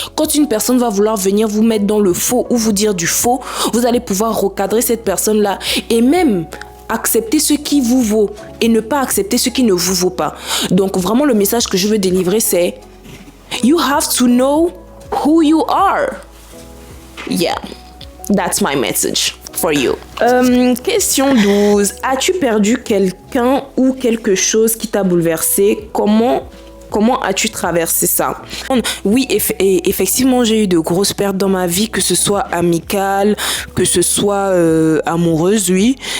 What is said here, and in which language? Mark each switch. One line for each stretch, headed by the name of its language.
French: Quand une personne va vouloir venir vous mettre dans le faux ou vous dire du faux, vous allez pouvoir recadrer cette personne-là. Et même accepter ce qui vous vaut et ne pas accepter ce qui ne vous vaut pas. Donc vraiment, le message que je veux délivrer, c'est
English: You have to know who you are. Yeah, that's my message for you.
French: Question 12. As-tu perdu quelqu'un ou quelque chose qui t'a bouleversé? Comment as-tu traversé ça? Oui, effectivement, j'ai eu de grosses pertes dans ma vie, que ce soit amicale, que ce soit amoureuse, oui.